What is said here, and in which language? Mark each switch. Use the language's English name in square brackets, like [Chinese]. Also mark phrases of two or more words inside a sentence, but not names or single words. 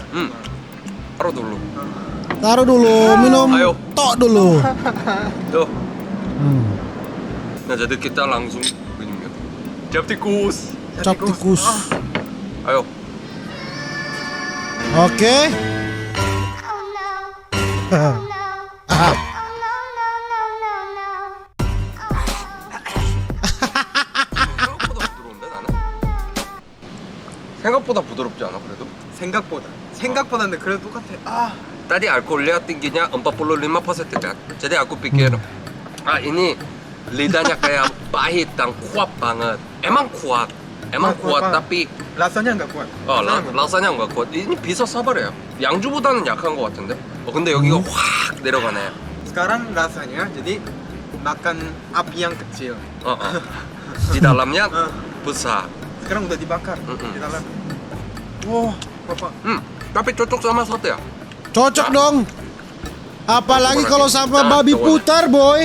[Indonesian] Taruh dulu. Taruh dulu, minum Ayo. tok dulu. Tuh. Nah, jadi kita langsung minum ya. Cap tikus. Cap tikus. Ayo. Oke. [Korean] 생각보다 부드러운데 나는? 생각보다 부드럽지 않아 그래도? 생각보다는 그래도 똑같아. [Indonesian] Tadi alkoholnya tingginya 45% kan? Jadi aku pikir ini lidahnya kayak pahit dan kuat banget. Emang kuat kuat. tapi rasanya nggak kuat. rasanya nggak kuat. Ini bisa sabar ya? [Korean] 양주보다는 약한 것 같은데? 근데 여기가 확 내려가네. [Indonesian] Sekarang rasanya jadi makan api yang kecil. Di dalamnya besar. Sekarang udah dibakar di dalam. Wah, Bapak. Tapi cocok sama sate ya? Cocok dong. Apalagi kalau sama babi putar, boy.